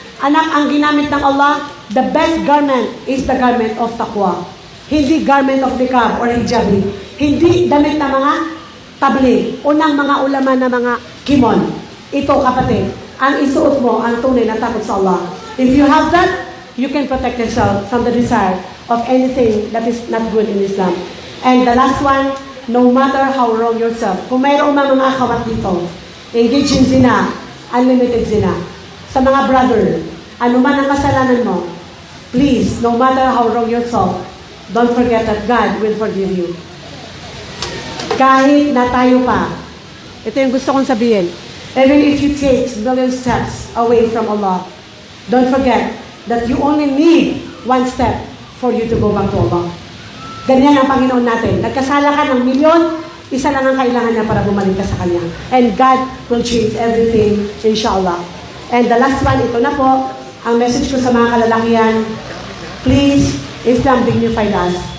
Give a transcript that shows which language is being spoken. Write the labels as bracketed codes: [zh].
[tl] Anak, ang ginamit ng [en] Allah, the best garment is the garment of taqwa. [tl] Hindi garment of niqab or hijabi. Hindi damit na mga tabligh, unang mga ulama na mga kimon. Ito kapatid, ang isuot mo, ang tunay na takot sa Allah. [en] If you have that, you can protect yourself from the desire of anything that is not good in Islam. And the last one, no matter how wrong yourself, [tl] kung mayroong mga akhawat dito, [en] engage in zina, unlimited zina. [tl] Sa mga brother, ano man ang kasalanan mo, [en] please, no matter how wrong yourself, don't forget that God will forgive you. [tl] Kahit na tayo pa, ito yung gusto kong sabihin, [en] even if you take million steps away from Allah, don't forget that you only need one step for you to go back to Allah. [tl] Ganyan ang Panginoon natin. Nagkasala ka ng milyon, isa lang ang kailangan niya para bumalik ka sa Kanya. [en] And God will change everything, inshallah. And the last one, [tl] ito na po, ang message ko sa mga kalalakihan, [en] please, Islam dignified us.